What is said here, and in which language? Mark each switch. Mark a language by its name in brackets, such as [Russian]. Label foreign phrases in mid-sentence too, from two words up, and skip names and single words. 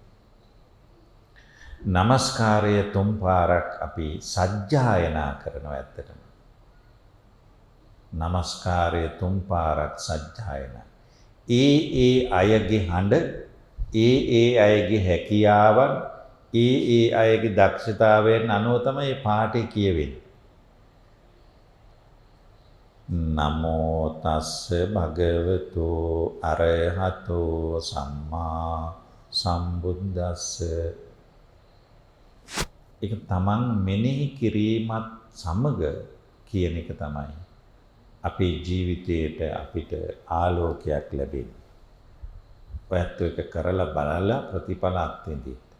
[Sinhala] নমස්කාරය තුන් පාරක් අපි සජ්ජායනා කරනවා ඇත්තටම. নমස්කාරය තුන් පාරක් සජ්ජායනා. ඒ අයගේ හඬ, ඒ අයගේ හැකියාවන්, ඒ අයගේ දක්ෂතාවයන් අනුව තමයි මේ පාඨය කියවෙන්නේ. [Pali] නමෝ තස්ස භගවතු අරහතෝ සම්මා සම්බුද්දස්ස. [Sinhala] ඒක තමන් මෙනෙහි කිරීමත් සමග කියන එක තමයි අපේ ජීවිතයට අපිට ආලෝකයක් ලැබෙන්නේ. ඔයත් එක කරලා බලලා ප්‍රතිඵල අත්විඳින්න.